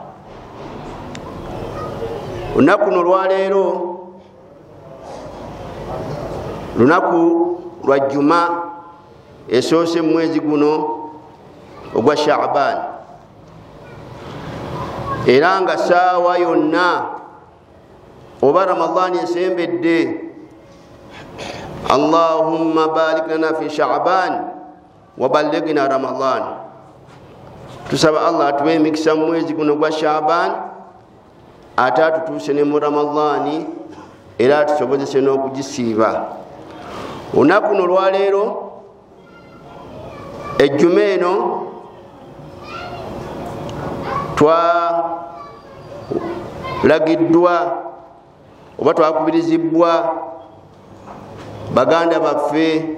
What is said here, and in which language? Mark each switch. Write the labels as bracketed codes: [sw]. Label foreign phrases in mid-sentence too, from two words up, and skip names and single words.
[lg] Olunaku luno olwaleero lunaku lwa Juma esoose mu mwezi guno ogwa Sha'ban, era nga saawa yonna oba Ramadani esembedde. [ar] اللهم بارك لنا في شعبان وبلغنا رمضان. [lg] Tusaba Allah atuwe emikisa mu mwezi guno gwa Sha'ban ate atutuuse ne mu Ramadani era atusobozese n'okugisiiba. Olunaku luno olwaleero ejjuma eno twalagiddwa oba twakubirizibwa baganda baffe